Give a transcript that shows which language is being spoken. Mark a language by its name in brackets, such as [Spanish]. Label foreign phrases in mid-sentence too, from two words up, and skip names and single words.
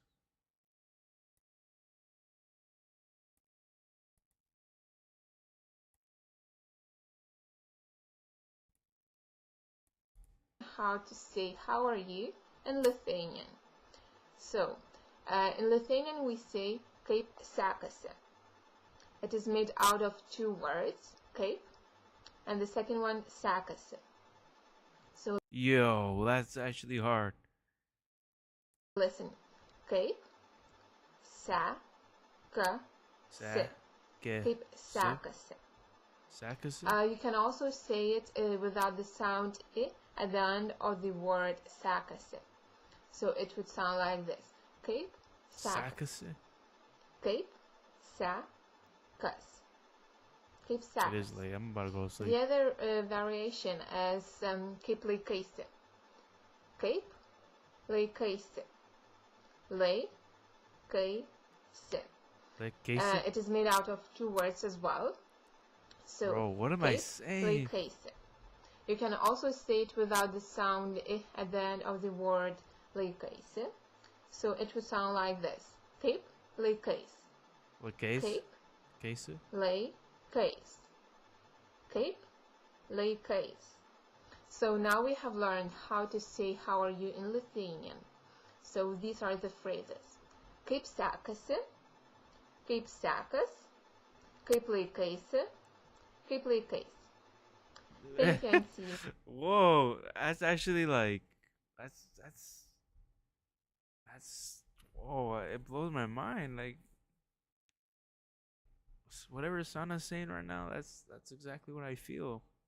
[English] How to say how are you in Lithuanian. So, in Lithuanian we say [Lithuanian] kaip sekasi. [English] It is made out of two words, kaip, and the second one sekasi. So, Yo, that's actually hard. listen, [Lithuanian] kaip sekasi. Kaip sekasi. Sekasi? [English] You can also say it without the sound I at the end of the word sekasi. So it would sound like this. [Lithuanian] Kaip sekasi. Sekasi? Kaip sekas. Kaip [English] It [Lithuanian] sekas. [English] is late. I'm about to go to sleep. The other variation is [Lithuanian] kaip laikaisi. Kaip laikaisi. Laikaisi. [English] Like Casey? It is made out of two words as well. So, Bro, what am I saying? [Lithuanian] laikaisi. [English] You can also say it without the sound I at the end of the word laikaisi. So it would sound like this. [Lithuanian] Kaip laikais. [English] What case? [Lithuanian] Kaip [English] Casey? [Lithuanian] laikais. Kaip laikais. [English] So now we have learned how to say how are you in Lithuanian. So these are the phrases. [Lithuanian] Kaip sekasi. Kaip sekas. Kaip laikaisi. Kaip laikais. [English] Thank you, and see you. Whoa, that's actually like, that's, whoa, it blows my mind. Like, whatever Sana's saying right now, that's exactly what I feel.